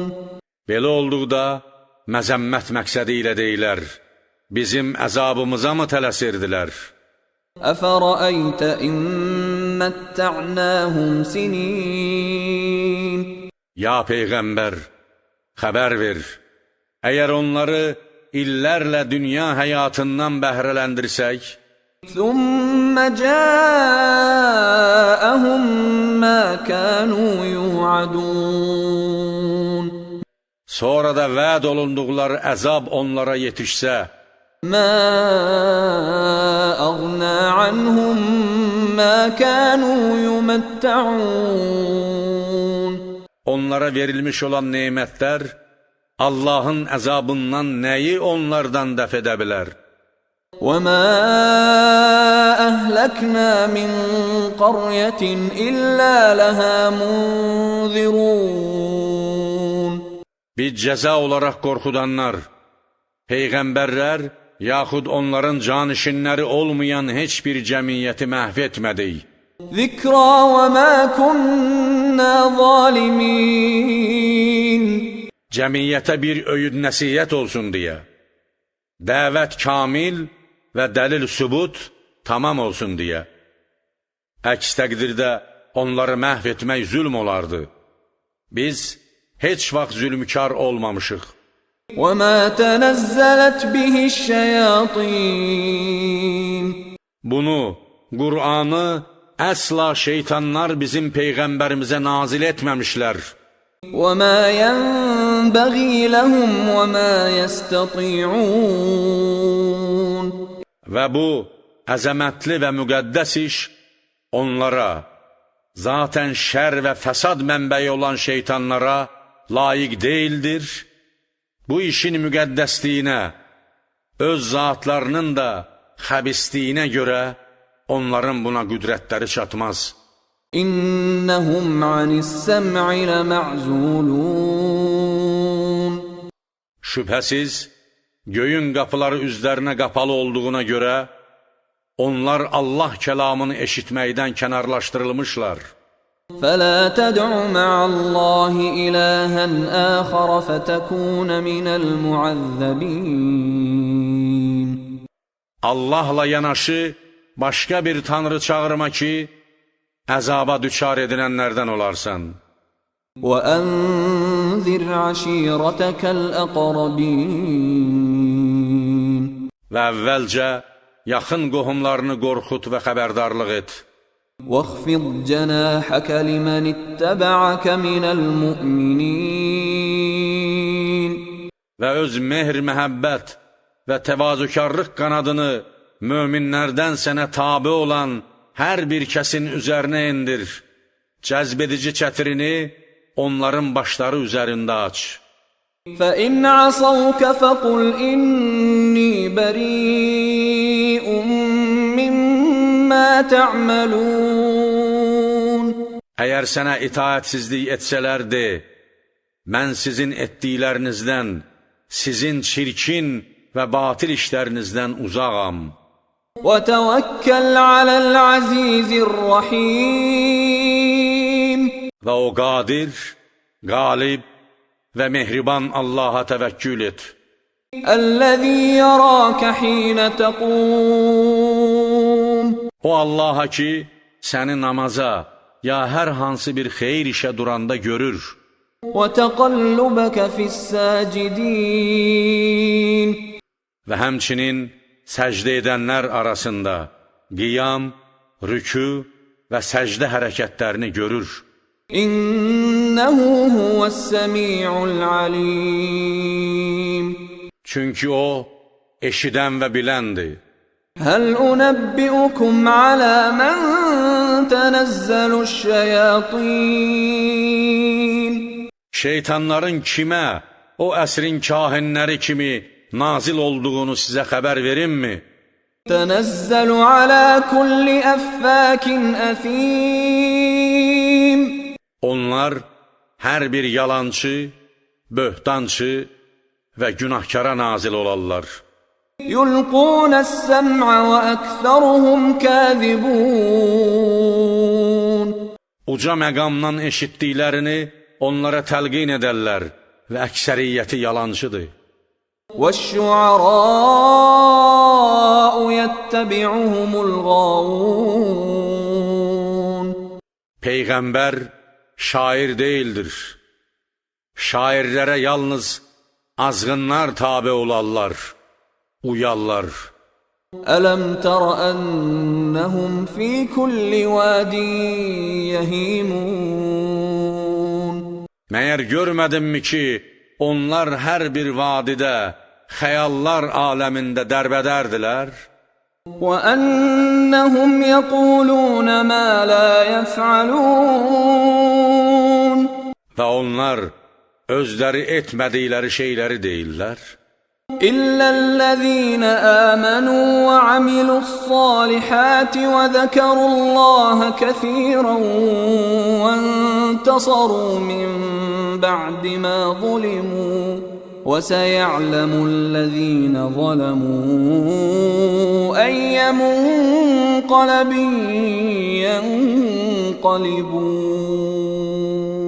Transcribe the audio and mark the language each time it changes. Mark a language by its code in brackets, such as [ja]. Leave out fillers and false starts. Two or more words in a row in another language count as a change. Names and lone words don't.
[az] Belə olduqda məzəmmət məqsədi ilə deyilər, bizim əzabımıza mı tələsirdilər? [ar] أَفَرَأَيْتَ إِن مَّتَّعْنَاهُمْ سِنِينَ. [az] Ya Peyğəmbər, xəbər ver, əgər onları illərlə dünya həyatından bəhrələndirsək, [ar] ثُمَّ جَاءَهُم مَّا كَانُوا يُوعَدُونَ. [az] sonra da vəd olunduqları əzab onlara yetişsə, [ar] مَا أَغْنَى عَنْهُم مَّا كَانُوا يُمَتَّعُونَ. [az] onlara verilmiş olan nemətlər Allahın əzabından nəyi onlardan dəf edə bilər? [ar] وَمَا أَهْلَكْنَا مِنْ قَرْيَةٍ إِلَّا لَهَا مُنْذِرُونَ. [az] Biz cəza olaraq qorxudanlar, peyğəmbərlər, yaxud onların canişinləri olmayan heç bir cəmiyyəti məhv etmədik. [ar] ذِكْرَى وَمَا كُنَّا ظَالِمِينَ. [az] Cəmiyyətə bir öyüd nəsiyyət olsun deyə, dəvət kamil və dəlil sübut tamam olsun deyə. Əks təqdirdə onları məhv etmək zülm olardı. Biz heç vaxt zülmkar olmamışıq. [ar] وَمَا تَنَزَّلَتْ بِهِ الشَّيَاطِينَ. [az] Bunu, Qur'anı əsla şeytanlar bizim peyğəmbərimizə nazil etməmişlər. [ar] وَمَا يَنبَغِي لَهُمْ وَمَا يَسْتَطِيعُونَ. [az] Və bu, əzəmətli və müqəddəs iş onlara, zaten şər və fəsad mənbəyi olan şeytanlara layiq deyildir. Bu işin müqəddəsliyinə, öz zatlarının da xəbisliyinə görə onların buna qüdrətləri çatmaz. [ar] إِنَّهُمْ عَنِ السَّمْعِ لَمَعْزُولُونَ. [az] Şübhəsiz, göyün qapıları üzlərinə qapalı olduğuna görə, onlar Allah kəlamını eşitməkdən kənarlaşdırılmışlar. [ar] فَلَا تَدْعُ مَعَ اللَّهِ إِلَٰهًا آخَرَ فَتَكُونَ مِنَ الْمُعَذَّبِينَ. [az] Allahla yanaşı başqa bir tanrı çağırma ki, əzaba düçar edilənlərdən olarsan. [ar] وَأَنذِرْ عَشِيرَتَكَ الْأَقْرَبِينَ. [az] Və əvvəlcə yaxın qohumlarını qorxut və xəbərdarlıq et. [ar] وَاخْفِضْ جَنَاحَكَ لِمَنِ اتَّبَعَكَ مِنَ الْمُؤْمِنِينَ. [az] Və öz mehr, məhəbbət və təvazökarlıq qanadını möminlərdən sənə tabi olan hər bir kəsin üzərinə indir. Cəzbedici çətirini onların başları üzərində aç. [ar] فَإِنْ عَصَوْكَ فَقُلْ إِنِّي بَرِيءٌ مِّمَّا تَعْمَلُونَ. [az] Əgər sənə itaətsizlik etsələr de, mən sizin etdiklərinizdən, sizin çirkin və batil işlərinizdən uzağam. [ar] وَتَوَكَّلْ عَلَى الْعَزِيزِ الرَّحِيمِ. [az] Və o qadir, qalib və mehriban Allaha təvəkkül et. [ar] الَّذِي يَرَاكَ حِينَ تَقُومُ. [az] O Allaha ki, səni namaza, ya hər hansı bir xeyir işə duranda görür. [ar] وَتَقَلُّبَكَ فِي السَّاجِدِينَ. [az] Və həmçinin səcdə edənlər arasında qiyam, rükü və səcdə hərəkətlərini görür. [ar] إنه هو السميع العليم. [az] Çünki o, eşidən və biləndir. [ar] هل أنبئكم على من تنزل الشياطين [az] Şeytanların kimə, o əsrin kahinləri kimi nazil olduğunu sizə xəbər verimmi? [ar] تنزل على كل أفاك أثيم. [az] Onlar hər bir yalançı, böhtançı və günahkara nazil olarlar. [ar] يلقون السمع وأكثرهم كاذبون. [az] Uca məqamdan eşitdiklərini onlara təlqin edərlər və əksəriyyəti yalancıdır. [ar] والشعراء يتبعهم الغاوون. [az] Peyğəmbər şair deyildir. Şairlərə yalnız azğınlar tabe olarlar, uyarlar. [ar] ألم تر أنهم في كل واد يهيمون. [az] Məyər görmədinmi ki, onlar hər bir vadidə, xəyallar aləmində dərbədərdilər? [ar] وأنهم يقولون ما لا يفعلون. [az] Və onlar özləri etmədikləri şeyləri deyirlər. [ar] إلا الذين آمنوا وعملوا الصالحات وذكروا الله كثيرا وانتصروا من بعد ما ظلموا وسيعلم الذين ظلموا أي منقلب ينقلبون.